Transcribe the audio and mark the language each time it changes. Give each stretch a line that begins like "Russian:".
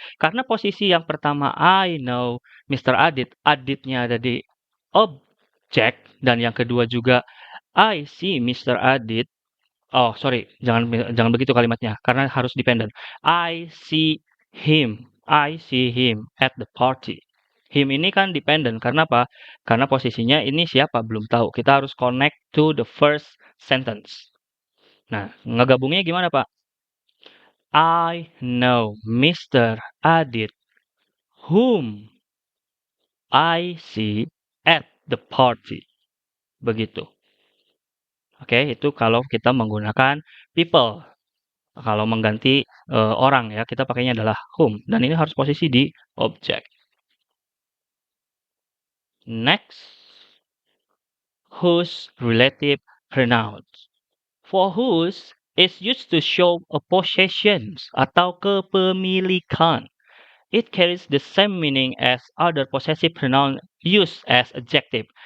Indonesian: Karena posisi yang pertama
English: I know Mr. Adit,
Indonesian: Aditnya ada di objek, dan yang kedua juga
English: I see Mr.
Indonesian: Adit. Oh, sorry, jangan begitu kalimatnya karena harus dependent.
English: I see him. I see him at the party.
Indonesian: Him ini kan dependent karena apa? Karena posisinya ini siapa belum tahu. Kita harus
English: connect to the first sentence.
Indonesian: Nah, ngegabungnya gimana, Pak?
English: I know Mr. Adit, whom I see at the party.
Indonesian: Begitu. Oke, itu kalau kita menggunakan people. Kalau mengganti orang ya, kita pakainya adalah whom. Dan ini harus posisi di objek.
English: Next, whose relative pronouns. For whose is used to show a possessions
Indonesian: atau kepemilikan.
English: It carries the same meaning as other possessive pronouns used as adjective.